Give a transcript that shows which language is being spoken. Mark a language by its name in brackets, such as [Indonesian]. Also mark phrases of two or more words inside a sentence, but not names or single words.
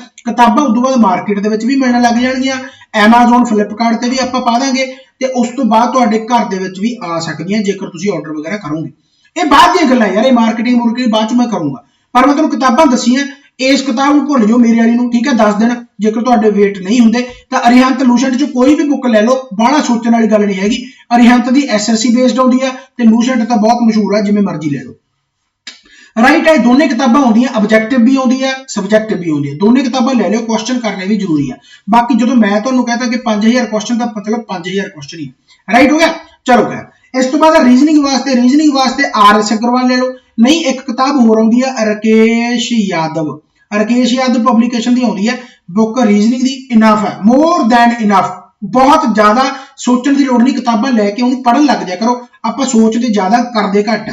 [Punjabi] ਕਿਤਾਬਾਂ ਉਸ ਤੋਂ ਬਾਅਦ ਮਾਰਕੀਟ ਦੇ ਵਿੱਚ ਵੀ ਮਿਲਣ ਲੱਗ ਜਾਣਗੀਆਂ, Amazon ਫਲਿੱਪਕਾਰਟ ਤੇ ਵੀ ਆਪਾਂ ਪਾ ਦਾਂਗੇ, ਤੇ ਉਸ ਤੋਂ ਬਾਅਦ ਤੁਹਾਡੇ ਘਰ ਦੇ ਵਿੱਚ ਵੀ ਆ ਸਕਦੀਆਂ ਜੇਕਰ ਤੁਸੀਂ ਆਰਡਰ ਵਗੈਰਾ ਕਰੋਗੇ। ਇਹ ਬਾਅਦ ਦੀਆਂ ਗੱਲਾਂ ਯਾਰ, ਇਹ ਮਾਰਕੀਟਿੰਗ ਬਾਅਦ ਚ ਮੈਂ ਕਰੂੰਗਾ, ਪਰ ਮੈਂ ਤੁਹਾਨੂੰ ਕਿਤਾਬਾਂ ਦੱਸੀਆਂ। ਇਸ ਕਿਤਾਬ ਨੂੰ ਭੁੱਲ ਜਾਓ, ਮੇਰੇ ਵਾਲੀ ਨੂੰ, ਠੀਕ ਹੈ। 10 ਦਿਨ ਜੇਕਰ ਤੁਹਾਡੇ ਵੇਟ ਨਹੀਂ ਹੁੰਦੇ ਤਾਂ ਅਰਿਹੰਤ ਲੂਸੈਂਟ ਚ ਕੋਈ ਭੀ ਬੁੱਕ ਲੈ ਲੋ, ਬਾਹਲਾ ਸੋਚਣ ਵਾਲੀ ਗੱਲ ਨਹੀਂ ਹੈਗੀ। ਅਰਿਹੰਤ ਦੀ SSC ਬੇਸਡ ਆਉਂਦੀ ਹੈ ਤੇ ਲੂਸੈਂਟ ਤਾਂ ਬਹੁਤ ਮਸ਼ਹੂਰ ਹੈ, ਜਿਵੇਂ ਮਰਜ਼ੀ ਲੈ ਲੋ। ਰਾਈਟ ਹੈ, ਦੋਨੋਂ ਕਿਤਾਬਾਂ ਆਉਂਦੀਆਂ, ਔਬਜੈਕਟਿਵ ਭੀ ਆਉਂਦੀ ਹੈ, ਸਬਜੈਕਟਿਵ ਭੀ ਆਉਂਦੀ ਹੈ, ਦੋਨੋਂ ਕਿਤਾਬਾਂ ਲੈ ਲੋ, ਕੁਐਸ਼ਚਨ ਕਰਨੇ ਭੀ ਜ਼ਰੂਰੀ ਹੈ। ਬਾਕੀ ਜੋ ਮੈਂ ਤੁਹਾਨੂੰ ਕਹਿਤਾ ਕਿ 5000 ਕੁਐਸ਼ਚਨ ਕਾ ਮਤਲਬ 5000 ਕੁਐਸ਼ਚਨ ਹੀ ਹੈ। ਰਾਈਟ ਹੋ ਗਿਆ, ਚਲੋ ਖੈਰ। ਇਸ ਤੋਂ ਬਾਅਦ ਰੀਜ਼ਨਿੰਗ ਵਾਸਤੇ RS ਅਗਰਵਾਲ ਲੈ ਲੋ, ਨਹੀਂ ਇੱਕ ਕਿਤਾਬ ਹੋਰ ਆਉਂਦੀ ਹੈ ਰਾਕੇਸ਼ ਯਾਦਵ ਪਬਲੀਕੇਸ਼ਨ ਦੀ ਆਉਂਦੀ ਹੈ ਬੁੱਕ ਰੀਜ਼ਨਿੰਗ ਦੀ, ਇਨਫ ਹੈ, [English] more than enough, [Punjabi] ਬਹੁਤ ਜ਼ਿਆਦਾ ਸੋਚਨੇ ਕੀ ਲੋੜ ਨਹੀਂ, ਕਿਤਾਬਾਂ ਲੈ ਕੇ ਉਨ੍ਹਾਂ ਪੜ੍ਹਨ ਲੱਗ ਜਾਇਆ ਕਰੋ, ਆਪ ਸੋਚਤੇ ਜ਼ਿਆਦਾ ਕਰਤੇ ਘੱਟ ਹੈ।